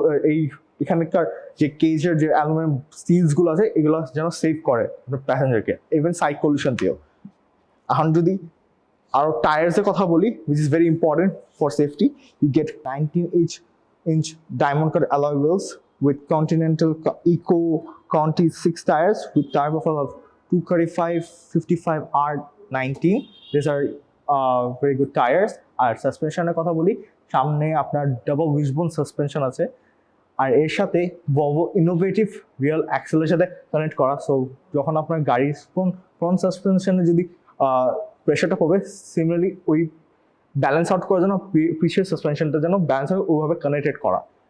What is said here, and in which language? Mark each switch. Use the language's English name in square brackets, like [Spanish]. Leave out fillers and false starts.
[Bangla] এই এখানকার যে কেজের যে অ্যালুমিনিয়াম স্টিলসগুলো আছে, এগুলো যেন সেভ করে প্যাসেঞ্জারকে, ইভেন সাইড কলিউশন দিয়েও। এখন যদি আরও টায়ার্সের কথা বলি, [English] which is very important for safety, you get 19-inch diamond cut alloy wheels with Continental Eco Conti 6 tires with tire profile of 235/55 R19. These are very good tires. [Bangla] আর সাসপেনশনের কথা বলি, সামনে আপনার ডাবল উইশবোন সাসপেনশন আছে, আর এর সাথে Volvo innovative real অ্যাক্সেলের সাথে connect করা। So যখন আপনার গাড়ির ফ্রন্ট সাসপেনশনে যদি প্রেশারটা পড়বে, সিমিলারলি ওই ব্যালেন্স আউট করার জন্য পিছের সাসপেনশনটা যেন ব্যালেন্স হয় ওইভাবে কানেক্টেড করা।